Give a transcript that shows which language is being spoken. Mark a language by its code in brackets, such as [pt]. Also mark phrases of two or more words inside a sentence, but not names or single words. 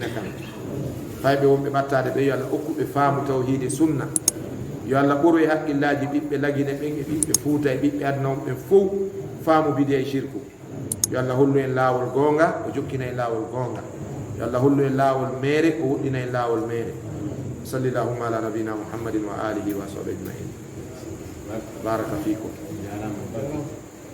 [ff] kan fayɓe wonɓe ɓattade ɓe yo Allah hokkuɓe faamu tawhide sunna yo Allah ɓuro e haqqillaji ɓiɓɓe lagine ɓen e ɓiɓɓe fuuta e ɓiɓɓe aduna on ɓen fof faamu bidi e shirku yo Allah hollu en laawol goonga o jokkina en laawol goonga yo Allah hollu en laawol meere o woɗɗina en laawol meere [ar] صل اللهم على نبينا محمد وآله وصحبه أجمعين بارك فيكم